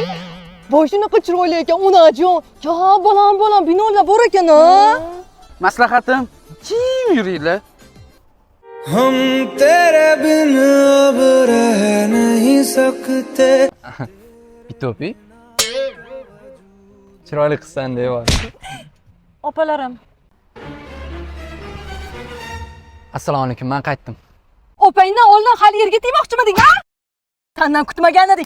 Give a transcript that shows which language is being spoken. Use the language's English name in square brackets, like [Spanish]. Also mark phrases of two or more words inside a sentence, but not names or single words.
[Uzbek] Voy shunaqa chiroyli ekan unajon. Ya, bolam, binolar bor ekan-a. Maslahatim, jim yuringlar. [Hindi] हम तेरे बिन अब रह नहीं सकते. Bitopi. [Uzbek] Chiroyli qizsan deyapman. Opalarim. Assalomu alaykum, men qaytdim. Opangdan oldin hali yerga tegmoqchimiding, ha? Sendan kutmagan edik.